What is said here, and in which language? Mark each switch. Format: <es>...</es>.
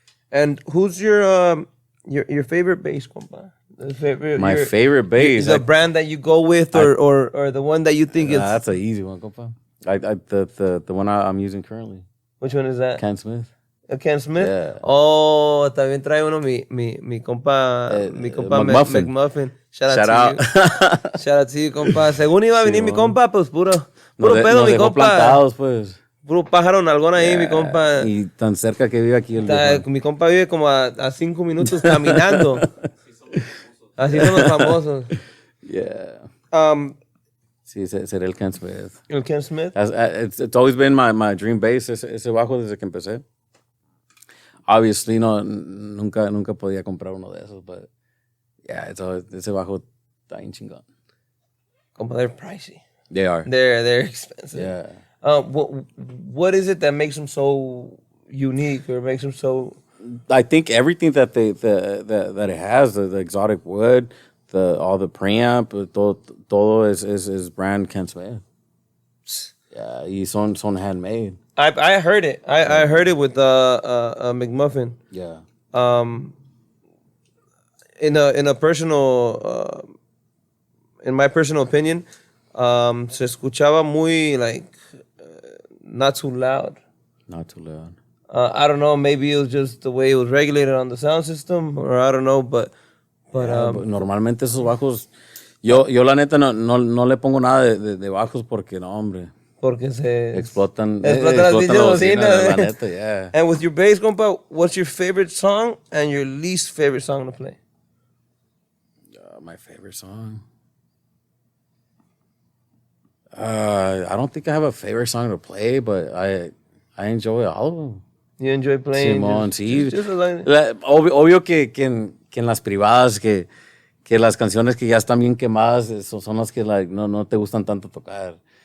<en>And who's your favorite bass, compa? My favorite bass. The brand that you go with, or the one that you think is. That's an easy one, compa. The one I'm using currently. Which one is that? Ken Smith. Ken Smith. Yeah.</en> <es>Oh, también trae uno mi compa McMuffin.</es> <en>Shout out to you.</en> <es>Shout out to you, compa. Según iba a venir mi compa, pues puro pedo, mi compa. Plantados, pues. Puro pájaro nalgón ahí, mi compa. Y tan cerca que vive aquí. Mi compa vive como a 5 minutos caminando. Así son los famosos. Yeah. Sí, será el Ken Smith. El Ken Smith?</es> <en>It's always been my dream bass,</en> <es>ese bajo desde que empecé.</es> <en>Obviously,</en> <es>nunca podía comprar uno de esos,</es> <en>but yeah,</en> <es>ese bajo está bien chingón.</es> <en>Compa, they're pricey. They are. They're expensive. Yeah. What is it that makes them so unique or makes them so? I think everything that that it has, the exotic wood, all the preamp,</en> <es>todo</es> <en>is brand Ken Smith.</en> <es>Yeah, y son</es> <en>handmade. I heard it. I heard it with McMuffin. Yeah. In a personal, in my personal opinion,</en> <es>se escuchaba muy</es> <en>like not too loud. Not too loud. I don't know. Maybe it was just the way it was regulated on the sound system, or I don't know. But</en> <es>normalmente esos bajos, yo la neta no le pongo nada de bajos porque no, hombre. Porque se explotan las bocinas. La neta,</es> <en>yeah. And with your bass, compa, what's your favorite song and your least favorite song to play? My favorite song. I don't think I have a favorite song to play, but I enjoy all of them. You enjoy playing?</en> <es>Simón, sí. Obvio que en las privadas, que las canciones que ya están bien quemadas son las que no te gustan tanto tocar.</es>